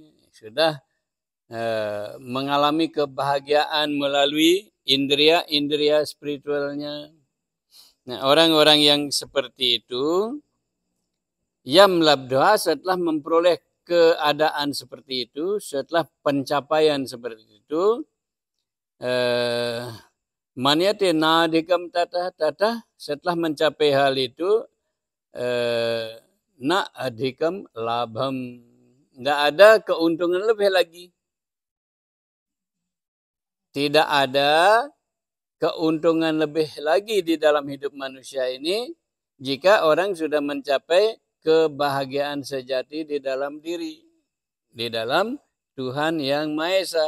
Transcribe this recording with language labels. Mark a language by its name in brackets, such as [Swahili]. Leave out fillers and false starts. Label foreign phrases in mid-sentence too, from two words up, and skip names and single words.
[Indonesian] Sudah mengalami kebahagiaan melalui indria spiritualnya. Nah, orang-orang yang seperti itu, [Sanskrit] Yam labdhva [Indonesian] setelah memperoleh keadaan seperti itu, setelah pencapaian seperti itu, [Sanskrit] manyate nadhikam tata [Indonesian] setelah mencapai hal itu [Sanskrit] na adhikam labham, [Indonesian] tidak ada keuntungan lebih lagi. Tidak ada keuntungan lebih lagi di dalam hidup manusia ini jika orang sudah mencapai kebahagiaan sejati di dalam diri, di dalam Tuhan Yang Maha Esa.